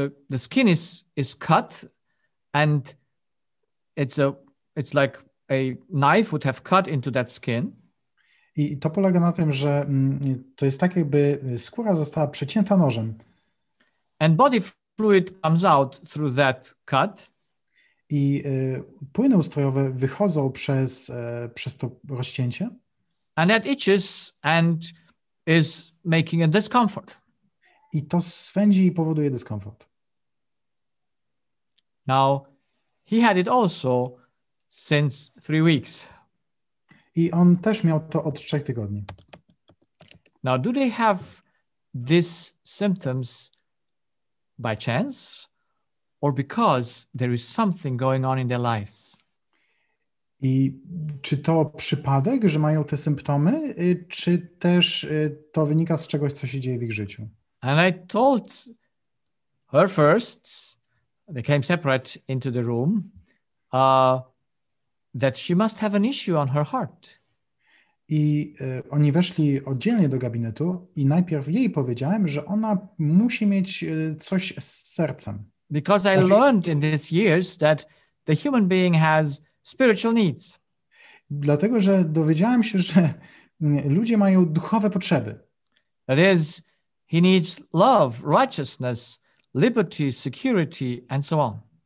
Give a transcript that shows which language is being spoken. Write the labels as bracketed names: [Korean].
[English] The skin is cut, and it's like a knife would have cut into that skin. [Polish] I to polega na tym, że to jest tak, jakby skóra została przecięta nożem. [English] And body fluid comes out through that cut. [Polish] I płyny ustrojowe wychodzą przez to rozcięcie. [English] And that itches and is making a discomfort. [Polish] I to swędzi i powoduje dyskomfort. [English] Now, he had it also since 3 weeks. [Polish] I on też miał to od 3 tygodni. [English] Now, do they have these symptoms by chance or because there is something going on in their lives? [Polish] I czy to przypadek, że mają te symptomy, czy też to wynika z czegoś, co się dzieje w ich życiu? [English] And I told her first, they came separate into the room, that she must have an issue on her heart. [Polish] I oni weszli oddzielnie do gabinetu i najpierw jej powiedziałem, że ona musi mieć coś z sercem. [English] Because I learned in these years that the human being has spiritual needs. [Polish] Dlatego, że dowiedziałem się, że ludzie mają duchowe potrzeby. [English] That is, he needs love, righteousness, liberty, security, and so on.